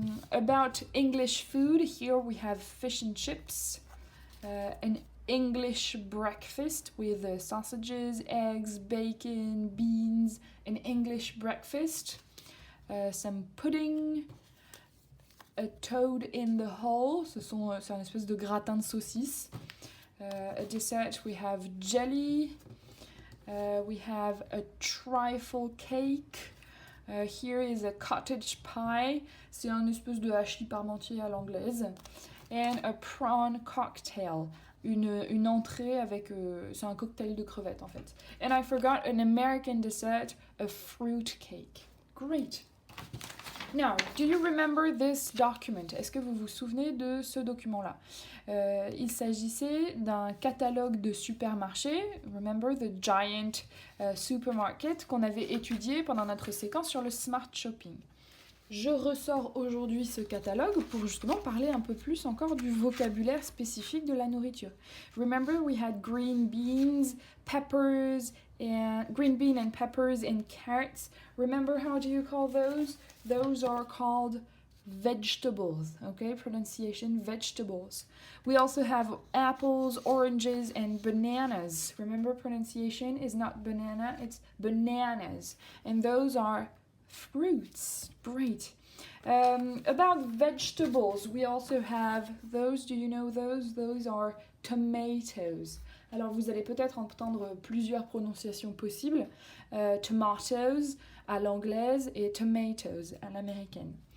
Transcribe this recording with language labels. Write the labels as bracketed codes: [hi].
[en] About English food, here we have fish and chips, an English breakfast with sausages, eggs, bacon, beans, an English breakfast. Some pudding, a toad in the hole, [fr] c'est un espèce de gratin de saucisse. [en] A dessert, we have jelly, we have a trifle cake. Here is a cottage pie, [fr] c'est un espèce de hachis parmentier à l'anglaise. [en] And a prawn cocktail, [fr] une entrée avec, c'est un cocktail de crevettes en fait. [en] And I forgot an American dessert, a fruit cake. Great. Now, do you remember this document? [fr] Est-ce que vous vous souvenez de ce document-là? Il s'agissait d'un catalogue de supermarchés, [en] remember the giant supermarket, [fr] qu'on avait étudié pendant notre séquence sur le smart shopping. Je ressors aujourd'hui ce catalogue pour justement parler un peu plus encore du vocabulaire spécifique de la nourriture. [en] Remember, we had green beans, peppers, and green bean and peppers and carrots. Remember, how do you call those? Those are called vegetables, okay? Pronunciation, vegetables. We also have apples, oranges, and bananas. Remember, pronunciation is not banana, it's bananas. And those are fruits. Great. About vegetables, we also have those. Do you know those? Those are tomatoes. [fr] Alors vous allez peut-être entendre plusieurs prononciations possibles. Tomatoes à l'anglaise et tomatoes à l'américaine.